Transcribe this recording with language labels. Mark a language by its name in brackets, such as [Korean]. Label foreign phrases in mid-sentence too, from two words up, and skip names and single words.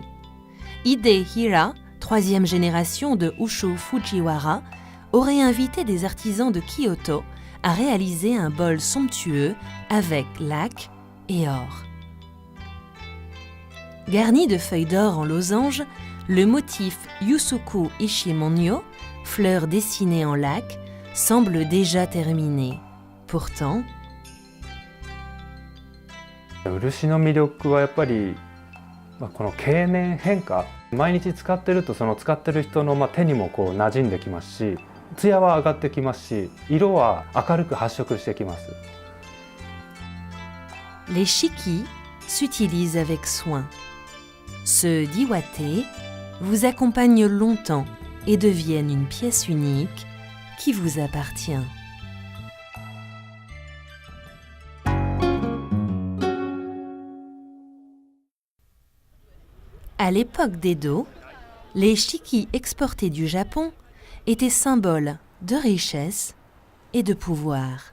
[French] Hidehira, troisième génération de Ushu Fujiwara, aurait invité des artisans de Kyoto à réaliser un bol somptueux avec laque et or. Garni de feuilles d'or en losange, le motif Yusuku Ishimonyo, fleur dessinée en laque, semble déjà terminé. Pourtant, [Japanese] 漆の魅力はやっぱり、この経年変化、毎日使ってるとその使ってる人の手にもこう馴染んできますし、艶は上がってきますし、色は明るく発色してきます。 [French] les shiki s'utilisent avec soin. Ceux d'Iwate vous accompagnent longtemps et deviennent une pièce unique qui vous appartient. À l'époque d'Edo, les shiki exportés du Japon étaient symboles de richesse et de pouvoir.